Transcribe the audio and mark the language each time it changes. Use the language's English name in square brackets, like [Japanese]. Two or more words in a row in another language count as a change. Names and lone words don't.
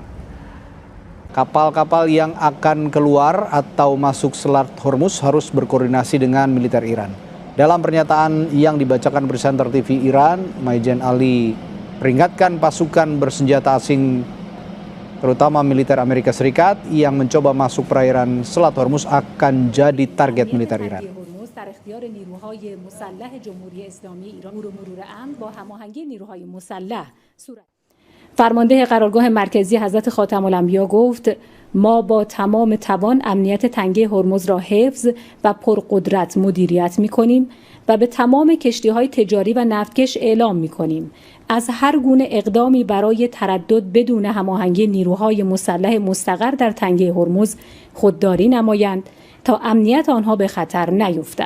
[Indonesian] Kapal-kapal yang akan keluar atau masuk Selat Hormuz harus berkoordinasi dengan militer Iran. Dalam pernyataan yang dibacakan presenter TV Iran, Maijen Ali peringatkan pasukan bersenjata asing, terutama militer Amerika Serikat, yang mencoba masuk perairan Selat Hormuz akan jadi target militer Iran. [Persian] در اختیار نیروهای مسلح جمهوری اسلامی ایران مرور امن با هماهنگی نیروهای مسلح صورت. فرمانده قرارگاه مرکزی حضرت خاتم الانبیا گفت ما با تمام توان امنیت تنگه هرمز را حفظ و پرقدرت مدیریت می‌کنیم و به تمام کشتی‌های تجاری و نفتکش اعلام می‌کنیم از هر گونه اقدامی برای تردد بدون هماهنگی نیروهای مسلح مستقر در تنگه هرمز خودداری نمایند تا امنیت آنها به خطر نیفتد.